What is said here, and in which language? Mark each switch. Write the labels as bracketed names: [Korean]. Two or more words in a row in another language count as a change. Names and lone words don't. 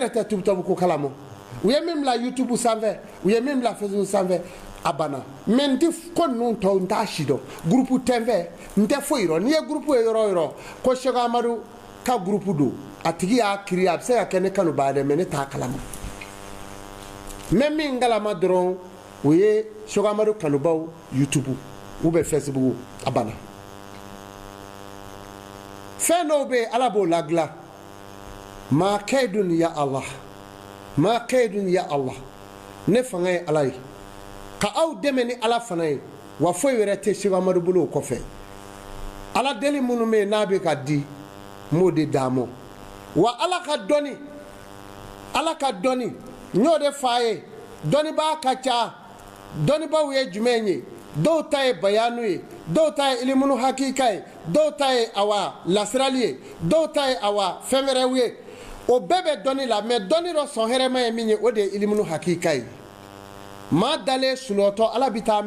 [Bambara] yɛrɛ tɛ TikTok ko kalama u ye min bila YouTube sanfɛ u ye min bila Facebook sanfɛ a banna mais n tɛ ko ninnu tɔw n t'a si dɔn groupe tɛ n fɛ n tɛ foyi dɔn n'i ye groupe ye yɔrɔ o yɔrɔ ko Seko Amadu ka groupe don a tigi y'a kiri a bɛ se ka kɛ ne kanuba dɛ mais ne t'a kalama mais min kalama dɔrɔn o ye Seko Amadu kanubaw YouTube [French] ou bien [Bambara] Facebook a banna fɛn dɔw bɛ yen ala b'o ladilan ma kaidun [Arabic] يا الله [Bambara] ma kaidun [Arabic] يا الله [Bambara] ne fanga ye ala ye ka aw dɛmɛ ni ala fana ye wa foyi wɛrɛ tɛ Seko Amadu bolo o kɔfɛ ala deli minnu bɛ yen n'a bɛ ka di n b'o de d'a ma wa ala ka dɔnni n y'o de f'a ye dɔnnibaa ka ca dɔnnibaaw ye jumɛn ye dɔw ta ye bayanu ye dɔw ta ye ilimunu hakika ye dɔw ta ye awa lasirali ye dɔw ta ye awa fɛn wɛrɛw ye o bɛɛ bɛ dɔnni la mais dɔnni dɔ sɔn hɛrɛma ye min ye o de ye ilimunu hakika ye maa dalen sunɔgɔtɔ ala bɛ taa